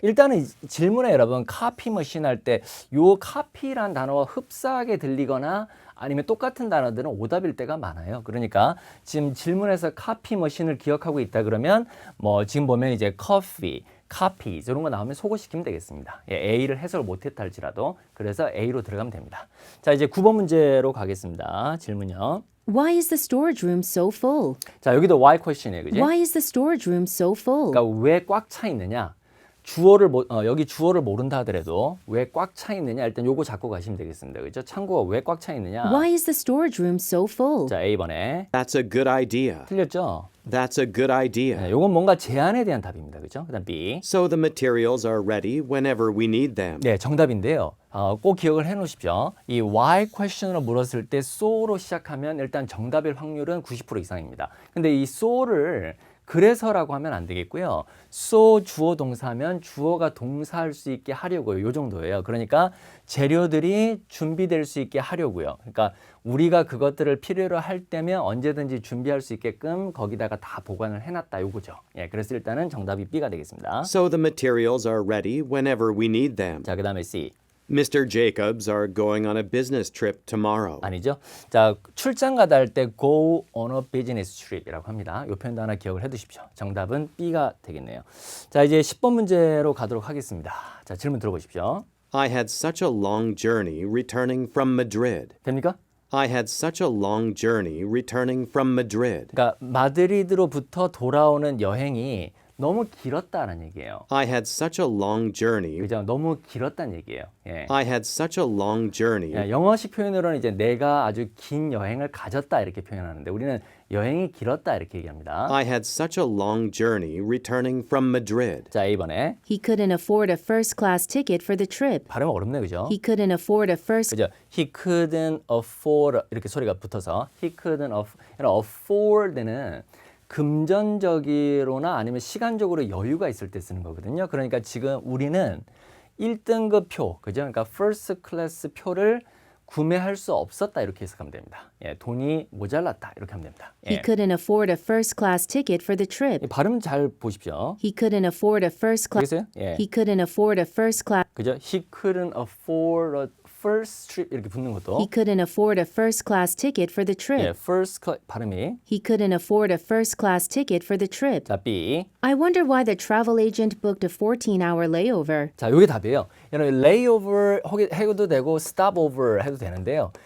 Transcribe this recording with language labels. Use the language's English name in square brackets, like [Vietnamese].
[Korean] 일단은 질문에 여러분 카피 머신 할 때 요 카피란 단어가 흡사하게 들리거나 아니면 똑같은 단어들은 오답일 때가 많아요. 그러니까 지금 질문에서 카피 머신을 기억하고 있다 그러면 뭐 지금 보면 이제 커피, 카피 이런 거 나오면 소거시키면 되겠습니다. 예, A를 해석을 못했다 할지라도 그래서 A로 들어가면 됩니다. 자, 이제 9번 문제로 가겠습니다. 질문요. [English] Why is the storage room so full? [Korean] 자, 여기도 why question이에요. 그지? [English] Why is the storage room so full? [Korean] 그러니까 왜 꽉 차 있느냐? 여기 주어를 모른다 하더라도 왜 꽉 차 있느냐? 일단 요거 잡고 가시면 되겠습니다. 그죠? 창고가 왜 꽉 차 있느냐? [English] Why is the storage room so full? [Korean] 자, A번에 [English] That's a good idea. [Korean] 틀렸죠? [English] That's a good idea. [Korean] 네, 요건 뭔가 제안에 대한 답입니다. 그죠? 그다음 B. [English] So the materials are ready whenever we need them. [Korean] 네, 정답인데요. 꼭 기억을 해 놓으십시오. 이 why question으로 물었을 때 so로 시작하면 일단 정답일 확률은 90% 이상입니다. 근데 이 so를 그래서라고 하면 안 되겠고요. so 주어 동사면 주어가 동사할 수 있게 하려고요. 요 정도예요. 그러니까 재료들이 준비될 수 있게 하려고요. 그러니까 우리가 그것들을 필요로 할 때면 언제든지 준비할 수 있게끔 거기다가 다 보관을 해놨다 요거죠. 예, 그래서 일단은 정답이 B가 되겠습니다. [English] So the materials are ready whenever we need them. [Korean] 자, 그다음에 C. [English] Mr. Jacobs are going on a business trip tomorrow. [Korean] 아니죠. 자, 출장 가다 할 때 [English] go on a business trip [Korean] 이라고 합니다. 이 표현도 하나 기억을 해 두십시오. 정답은 B가 되겠네요. 자, 이제 10번 문제로 가도록 하겠습니다. 자, 질문 들어보십시오. [English] I had such a long journey returning from Madrid. [Korean] 됩니까? [English] I had such a long journey returning from Madrid. [Korean] 그러니까 마드리드로부터 돌아오는 여행이 너무 길었다는 얘기예요. [English] I had such a long journey. [Korean] 그죠? 너무 길었다는 얘기예요. 예. [English] I had such a long journey. [Korean] 예, 영어식 표현으로는 이제 내가 아주 긴 여행을 가졌다 이렇게 표현하는데 우리는 여행이 길었다 이렇게 얘기합니다. [English] I had such a long journey returning from Madrid. [Korean] 자, A번에 [English] He couldn't afford a first class ticket for the trip. [Korean] 발음 어렵네, 그죠? [English] He couldn't afford a first [Korean] 그죠? [English] He couldn't afford [Korean] 이렇게 소리가 붙어서 [English] he couldn't afford [Korean] 는 금전적으로나 아니면 시간적으로 여유가 있을 때 쓰는 거거든요. 그러니까 지금 우리는 1등급 표, 그죠? 그러니까 first class 표를 구매할 수 없었다 이렇게 해석하면 됩니다. 예, 돈이 모자랐다 이렇게 하면 됩니다. [English] He [Korean] 예. [English] couldn't afford a first class ticket for the trip. [Korean] 이 발음 잘 보십시오. [English] He couldn't afford a first class [Korean] 알겠어요? 예. [English] He couldn't afford a first class [Korean] 그죠? [English] He couldn't afford a first trip [Korean] 이렇게 붙는 것도 [English] He couldn't afford a first class ticket for the trip. [Korean] 예, [English] first class [Korean] 발음이 [English] He couldn't afford a first class ticket for the trip. [Korean] 자, B. [English] I wonder why the travel agent booked a 14-hour layover. [Korean] 자, 요게 답이에요. 여러분 layover 해도 되고 stopover 해도 되는데요.